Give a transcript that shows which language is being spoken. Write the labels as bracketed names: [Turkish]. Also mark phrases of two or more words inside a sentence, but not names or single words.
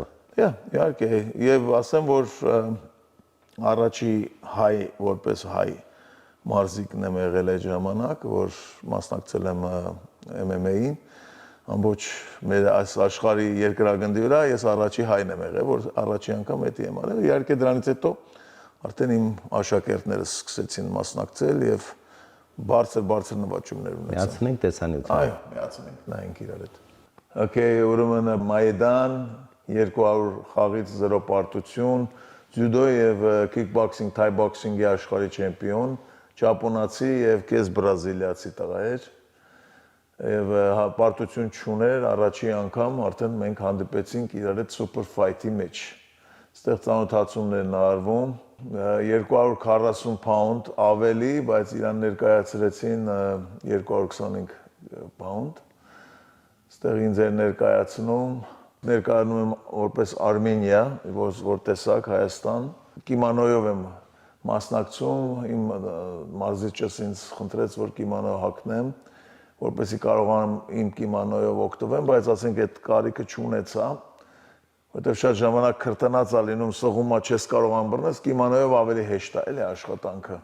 [Armenian] Իհարկե, եւ ասեմ, որ առաջի հայ, որպես հայ մարզիկն եմ եղել այդ ժամանակ, որ մասնակցել եմ MMA-ին, ամբողջ մեր այս աշխարհի երկրագնդի վրա ես առաջի հայն եմ եղել, որ առաջի անգամ դա եմ արել։ Իհարկե դրանից հետո արդեն իմ աշակերտները սկսեցին մասնակցել եւ բարձր նվաճումներ ունեցան։ Միացնենք տեսանյութը։ Այո, միացնենք, նայենք իրար հետ։ Okay, ուրեմն Մայդան 200 խաղից 0 պարտություն, ձյուդո եւ kickboxing, [English] thai boxing- [Armenian] ի աշխարհի չեմպիոն, ճապոնացի եւ կես բրազիլիացի տղա էր։ Եվ պարտություն չուներ, առաջի անգամ արդեն մենք հանդիպեցինք իրար հետ [English] super fight- [Armenian] ի մեջ։ Այստեղ ծանոթացումներն արվում, 240 pound ավելի, բայց իրան ներկայացրեցին 225 pound։ Այստեղ ինձ էր ներկայանում եմ որպես Արմենիա, որ տեսակ Հայաստան, կիմանոյով եմ մասնակցում, իմ մարզիչս ինձ խնդրեց, որ կիմանո հագնեմ, որպեսզի կարողանամ իմ կիմանոյով օգտվեմ, բայց ասենք այդ կարիքը չունեցա, որտեղ շատ ժամանակ քրտնած ա լինում, սողումա չես կարողանում բռնես, կիմանոյով ավելի հեշտ է, էլի աշխատանքը։